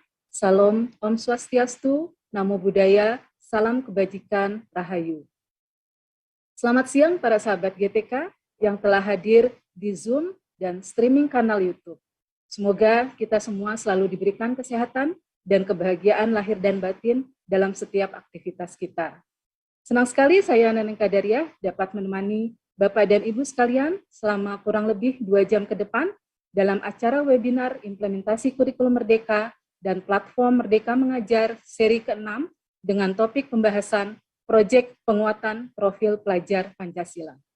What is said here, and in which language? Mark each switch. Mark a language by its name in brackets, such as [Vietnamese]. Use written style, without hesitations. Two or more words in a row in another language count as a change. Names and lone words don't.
[Indonesian] Salam [Sanskrit] Om Swastiastu, [Pali] Namo Buddhaya, [Indonesian] salam kebajikan, Rahayu. Selamat siang para sahabat GTK yang telah hadir di Zoom dan streaming kanal YouTube. Semoga kita semua selalu diberikan kesehatan dan kebahagiaan lahir dan batin dalam setiap aktivitas kita. Senang sekali saya Neneng Kadariah dapat menemani Bapak dan Ibu sekalian selama kurang lebih 2 jam ke depan dalam acara webinar implementasi kurikulum Merdeka dan platform Merdeka Mengajar seri ke-6 dengan topik pembahasan proyek penguatan profil pelajar Pancasila.